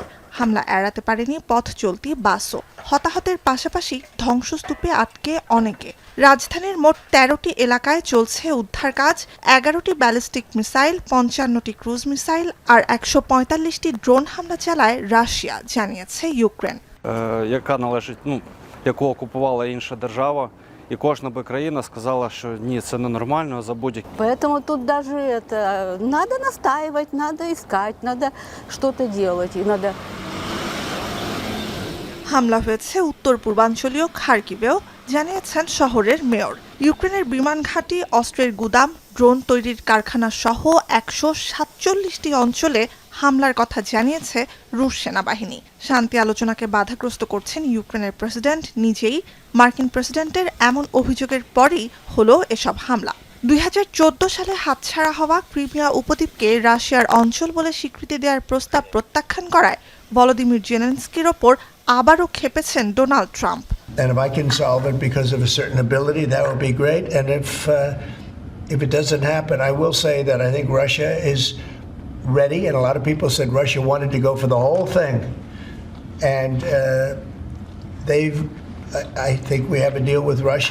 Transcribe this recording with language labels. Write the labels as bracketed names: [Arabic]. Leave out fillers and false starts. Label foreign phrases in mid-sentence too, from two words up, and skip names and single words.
[Bangla] হামলা এড়াতে পারেনি পথ চলতি বাসও। হতাহতের পাশাপাশি ধ্বংসস্তূপে আটকে অনেকে। রাজধানীর মোট ১৩টি এলাকায় চলছে উদ্ধার কাজ। 11টি ব্যালিস্টিক মিসাইল, 55টি ক্রুজ মিসাইল আর 145টি ড্রোন হামলা চালায় রাশিয়া, জানিয়েছে ইউক্রেন। [Ukrainian] Яка належить, яку окупувала інша держава, і кожна би країна сказала, що ні, це ненормально, забудь. [Russian] Поэтому тут даже надо настаивать, надо искать, надо что-то делать, и надо. [Bangla] হামলা হয়েছে উত্তর পূর্বাঞ্চলীয় খার্কিভেও, জানিয়েছেন শহরের মেয়র। ইউক্রেনের বিমান ঘাঁটি, অস্ত্রের গুদাম, ড্রোন তৈরির কারখানা সহ 147টি অঞ্চলে হামলার কথা জানিয়েছে রুশ সেনাবাহিনী। শান্তি আলোচনাকে বাধাগ্রস্ত করছেন ইউক্রেনের প্রেসিডেন্ট নিজেই। মার্কিন প্রেসিডেন্টের এমন অভিযোগের পরই হলো এসব হামলা। 2014 সালে হাতছাড়া হওয়া ক্রিমিয়া উপদ্বীপকে রাশিয়ার অঞ্চল বলে স্বীকৃতি দেওয়ার প্রস্তাব প্রত্যাখ্যান করায় ভলোদিমির জেলেনস্কির ওপর আবারও ক্ষেপেছেন ডোনাল্ড ট্রাম্প। [English] And if I can solve it because of a certain ability, that would be great. And if it doesn't happen, I will say that I think Russia is ready. And a lot of people said Russia wanted to go for the whole thing. And I think we have a deal with Russia.